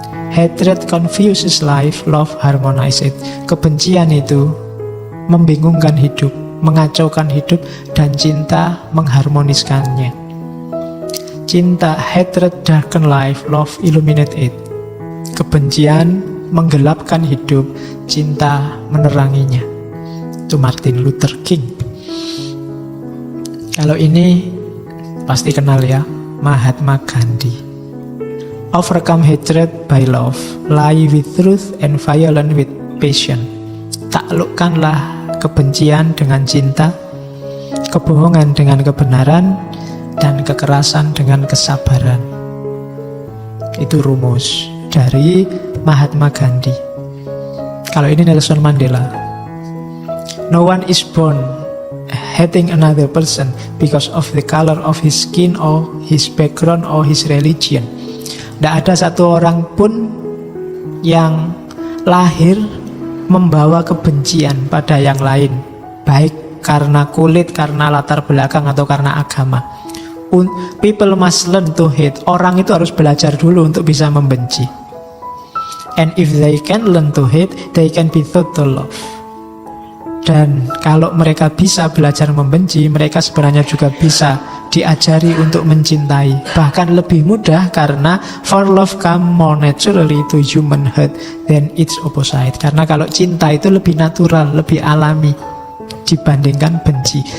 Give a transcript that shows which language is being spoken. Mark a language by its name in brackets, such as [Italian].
[English] Hatred confuses life, love harmonizes it. [Indonesian] Kebencian itu membingungkan hidup, mengacaukan hidup, dan cinta mengharmoniskannya. Cinta, [English] hatred darken life, love illuminate it. [Indonesian] Kebencian menggelapkan hidup, cinta meneranginya. Itu Martin Luther King. Kalau ini pasti kenal ya, Mahatma Gandhi. [English] Overcome hatred by love, lie with truth and violence with passion. [Indonesian] Taklukkanlah kebencian dengan cinta, kebohongan dengan kebenaran, dan kekerasan dengan kesabaran. Itu rumus dari Mahatma Gandhi. Kalau ini Nelson Mandela. [English] No one is born hating another person because of the color of his skin or his background or his religion. [Indonesian] Tidak ada satu orang pun yang lahir membawa kebencian pada yang lain, baik karena kulit, karena latar belakang, atau karena agama. [English] People must learn to hate. [Indonesian] Orang itu harus belajar dulu untuk bisa membenci. [English] And if they can learn to hate, they can be taught to love. [Indonesian] Dan kalau mereka bisa belajar membenci, mereka sebenarnya juga bisa diajari untuk mencintai. Bahkan lebih mudah, karena [English] for love come more naturally to human heart than its opposite. [Indonesian] Karena kalau cinta itu lebih natural, lebih alami dibandingkan benci.